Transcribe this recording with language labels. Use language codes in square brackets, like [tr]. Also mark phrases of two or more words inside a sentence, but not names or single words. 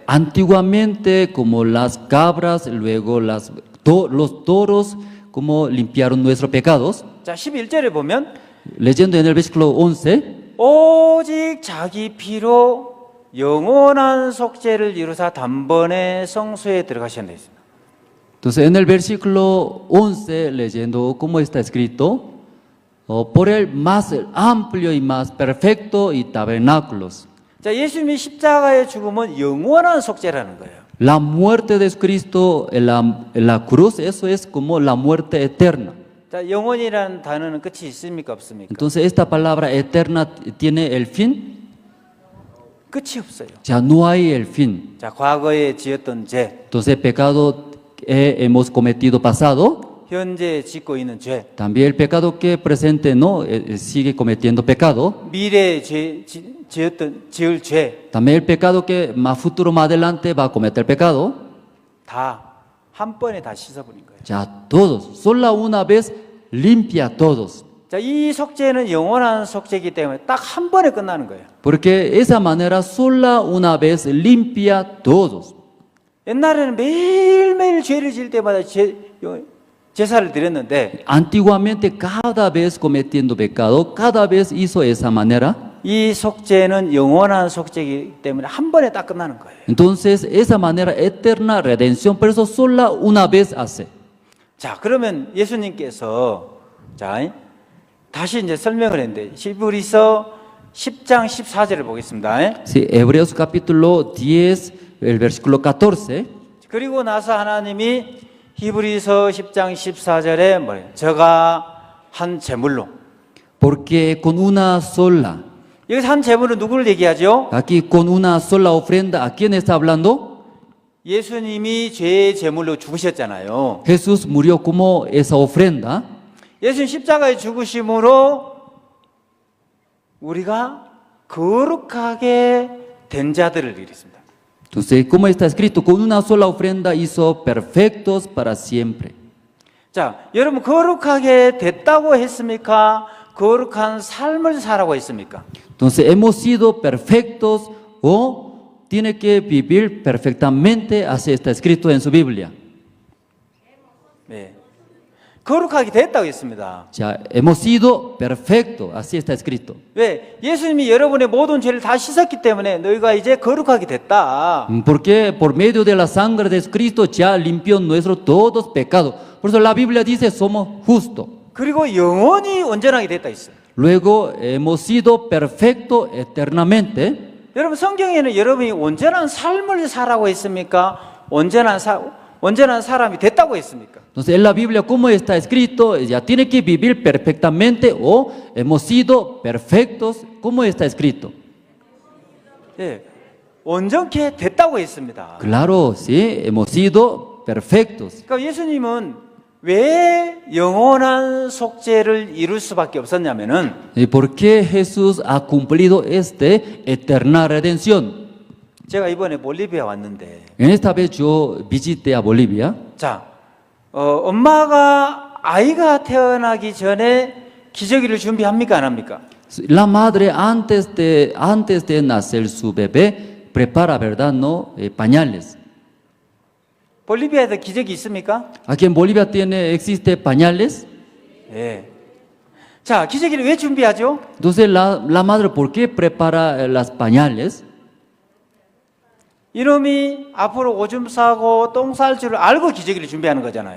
[es] Antiguamente, como las cabras, luego los toros, como limpiaron nuestros pecados. [ko] 자, 11절에 보면 [es] Leyendo en el versículo 11. [ko] 오직 자기 피로 영원한 속죄를 이루사 단번에 성소에 들어가셨다 했습니다. [es] Entonces, en el versículo 11, leyendo como está escrito, por el más amplio y más perfecto y tabernáculos. [ko] 자, 예수님이 십자가의 죽음은 영원한 속죄라는 거예요. [es] La muerte de Cristo en la cruz, eso es como la muerte eterna. [ko] 자, 영원이라는 단어는 끝이 있습니까, 없습니까? [es] Entonces, esta palabra eterna tiene el fin. [ko] 끝이 없어요. [es] Ya no hay el fin. [ko] 자, 과거에 지었던 죄, [es] Entonces, el pecado que hemos cometido pasado. [ko] 현재 짓고 있는 죄, [es] También el pecado que presente no sigue cometiendo pecado. [ko] 미래에 지을 죄, [es] También el pecado que más futuro, más adelante va a cometer pecado. [ko] 다 한 번에 다 씻어버린 거예요. [es] Ya todos, solo una vez limpia todos. [ko] 자, 이 속죄는 영원한 속죄이기 때문에 딱 한 번에 끝나는 거예요. [es] Porque esa manera sola una vez limpia todos. [ko] 옛날에는 매일매일 죄를 지을 때마다 제사를 드렸는데 [es] Antiguamente cada vez cometiendo pecado, cada vez hizo esa manera. [ko] 이 속죄는 영원한 속죄이기 때문에 한 번에 딱 끝나는 거예요. [es] Entonces esa manera eterna redención, pero eso sola una vez hace. [ko] 자, 그러면 예수님께서 자 다시 이제 설명을 했는데 히브리서 10장 14절을 보겠습니다. [es] Sí, Hebreos capítulo 10, el versículo 14. [ko] 그리고 나서 하나님이 히브리서 10장 14절에 뭐래요? 저가 한 제물로. [es] Porque con una sola. [ko] 여기서 한 제물은 누구를 얘기하죠? [es] Aquí con una sola ofrenda, ¿a quién está hablando? [ko] 예수님이 죄의 제물로 죽으셨잖아요. [es] Jesús murió como esa ofrenda. [ko] 예수님 십자가에 죽으심으로 우리가 거룩하게 된 자들을 이뤘습니다. [es] Entonces, como está escrito, con una sola ofrenda hizo perfectos para siempre. [ko] 자, 여러분 거룩하게 됐다고 했습니까? 거룩한 삶을 살라고 했습니까? [es] Entonces, ¿hemos sido perfectos o tiene que vivir perfectamente? Así está escrito en su Biblia. [ko] 네. 거룩하게 됐다고 했습니다. [es] Ya, hemos sido perfectos, así está escrito. [ko] 왜? 예수님이 여러분의 모든 죄를 다 씻었기 때문에 너희가 이제 거룩하게 됐다. [es] Porque por medio de la sangre de Cristo ya limpió nuestros todos pecados. Por eso la Biblia dice somos justos. [ko] 그리고 영원히 온전하게 됐다 했어요. [es] Luego hemos sido perfectos eternamente. [ko] 여러분 성경에는 여러분이 온전한 삶을 살라고 했습니까? 온전한 사람이 됐다고 했습니까? [es] Entonces en la Biblia, ¿cómo está escrito? ¿Ya tiene que vivir perfectamente o hemos sido perfectos? ¿Cómo está escrito? [ko] 예, 온전케 됐다고 했습니다. [es] Claro, sí, hemos sido perfectos. [ko] 그러니까 예수님은 왜 영원한 속죄를 이룰 수밖에 없었냐면은 [es] ¿Y por qué Jesús ha cumplido eterna redención? [ko] 제가 이번에 볼리비아 왔는데 [es] En esta vez yo visité a Bolivia. [ko] 자, 엄마가 아이가 태어나기 전에 기저귀를 준비합니까 안 합니까? [es] La madre antes de nacer su bebé prepara, ¿verdad? No, pañales. [ko] 볼리비아에도 기저귀 있습니까? [es] Aquí en Bolivia existe pañales. [ko] 예. 자, 기저귀를 왜 준비하죠? [es] Entonces la madre, ¿por qué prepara las pañales? [ko] 이놈이 앞으로 오줌 싸고 똥 쌀 줄 알고 기저귀를 준비하는 거잖아요.